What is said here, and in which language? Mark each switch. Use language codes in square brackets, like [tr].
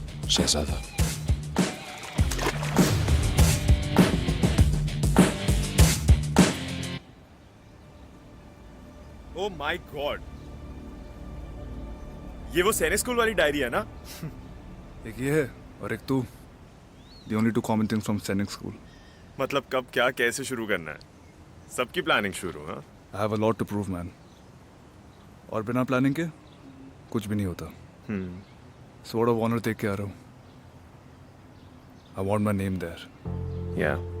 [hi] Shahzada, [en] oh my god, [hi] ये वो सैनिक स्कूल वाली डायरी है ना? एक ये है और एक तू। [en] The only two common things from Sainik School. [hi] मतलब कब क्या कैसे शुरू करना है, सबकी प्लानिंग शुरू। हाँ, [en] I have a lot to prove, man. [hi] और बिना प्लानिंग के कुछ भी नहीं होता। Sword of honor देख के आ रहा हूँ। [en] I want my name there. Yeah.